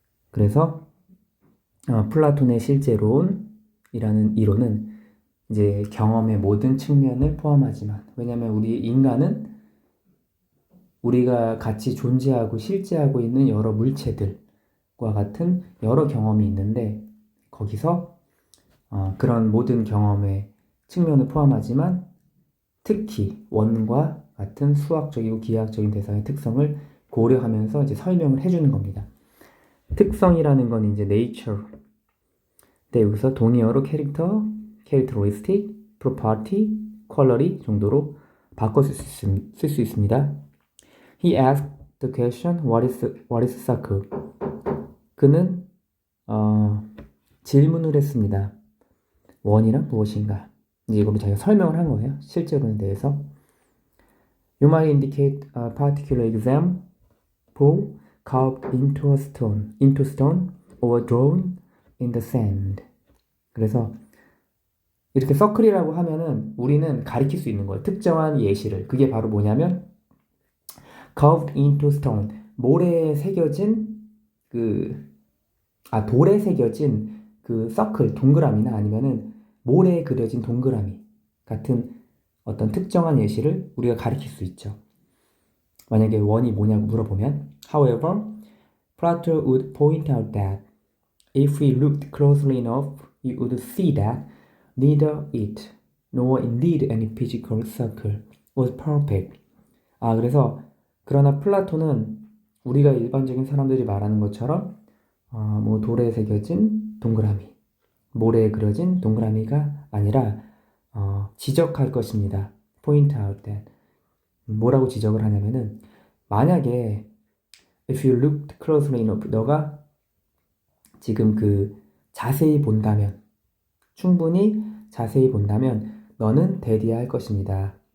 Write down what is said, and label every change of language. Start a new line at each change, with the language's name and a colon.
Korean: 그래서 플라톤의 실제론이라는 이론은 이제 경험의 모든 측면을 포함하지만, 왜냐하면 우리 인간은 우리가 같이 존재하고 실제하고 있는 여러 물체들과 같은 여러 경험이 있는데 거기서 그런 모든 경험의 측면을 포함하지만 특히 원과 같은 수학적이고 기하학적인 대상의 특성을 고려하면서 이제 설명을 해주는 겁니다. 특성이라는 건 이제 nature. 네, 여기서 동의어로 character, characteristic, property, quality 정도로 바꿔 쓸 수 있습니다.
English: He asked the question, what is circle?
Korean: 그는 질문을 했습니다. 원이란 무엇인가? 이제 이거는 자기가 설명을 한 거예요. 실제론에 대해서.
English: You might indicate a particular example carved into stone or drawn in the sand.
Korean: 그래서 이렇게 서클이라고 하면은 우리는 가리킬 수 있는 거예요. 특정한 예시를. 그게 바로 뭐냐면
English: carved into stone.
Korean: 모래에 새겨진 돌에 새겨진 그 서클, 동그라미나 아니면은 모래에 그려진 동그라미 같은 어떤 특정한 예시를 우리가 가리킬 수 있죠. 만약에 원이 뭐냐고 물어보면
English: However, Plato would point out that if we looked closely enough, you would see that neither it nor indeed any physical circle was perfect.
Korean: 그래서 그러나 플라톤은 우리가 일반적인 사람들이 말하는 것처럼 뭐 돌에 새겨진 동그라미, 모래에 그려진 동그라미가 아니라 지적할 것입니다.
English: Point out that.
Korean: 뭐라고 지적을 하냐면은 만약에
English: if you looked closely enough,
Korean: 너가 지금 자세히 본다면, 충분히 자세히 본다면 너는 대디할 것입니다.